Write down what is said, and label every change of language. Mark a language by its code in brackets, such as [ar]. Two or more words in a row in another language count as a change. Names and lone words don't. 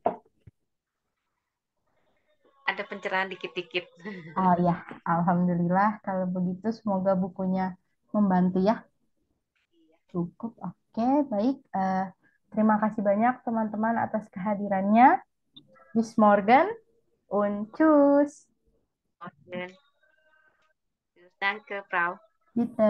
[id] Ada pencerahan dikit-dikit. Oh ya, alhamdulillah. Kalau begitu, semoga bukunya membantu ya. Cukup, oke, baik. Terima kasih banyak teman-teman atas kehadirannya. [de] Bis Morgan und tschüss. Oke. Danke, Frau. Bitte.